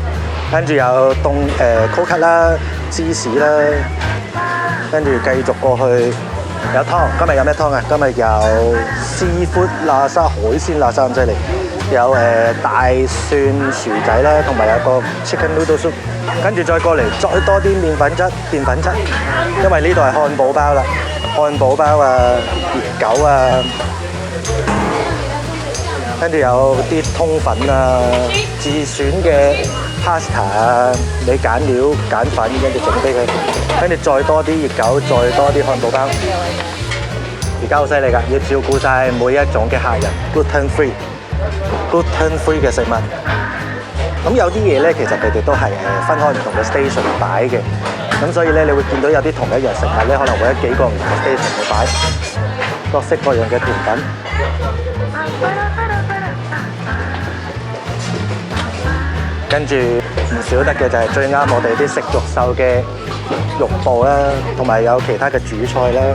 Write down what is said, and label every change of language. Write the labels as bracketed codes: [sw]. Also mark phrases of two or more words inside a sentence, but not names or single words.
[yue] 跟住有凍coconut 啦、芝士啦，跟住繼續過去有湯。今日有咩湯啊？今日有 seafood 辣沙海鮮辣沙咁犀利，有大蒜薯仔啦，同埋有個 [en] chicken noodle soup。 [yue] 跟住再過嚟，再多啲澱粉質，因為呢度係漢堡包啦，漢堡包啊、熱狗啊，跟住有啲通粉啊、自選嘅 pasta 啊，你揀料揀粉，跟住整俾佢，跟住再多啲熱狗，再多啲漢堡包。而家好犀利㗎，要照顧晒每一種嘅客人 [en] gluten free [yue] 嘅食物。咁有啲嘢咧，其實佢哋都係分開唔同嘅 station 擺嘅，咁所以咧，你會見到有啲同一樣食物咧，可能會喺幾個唔同嘅 station 度擺，各式各樣嘅甜品。跟住唔少得嘅就係最啱我哋啲食肉獸嘅肉部啦，同埋有其他嘅主菜啦。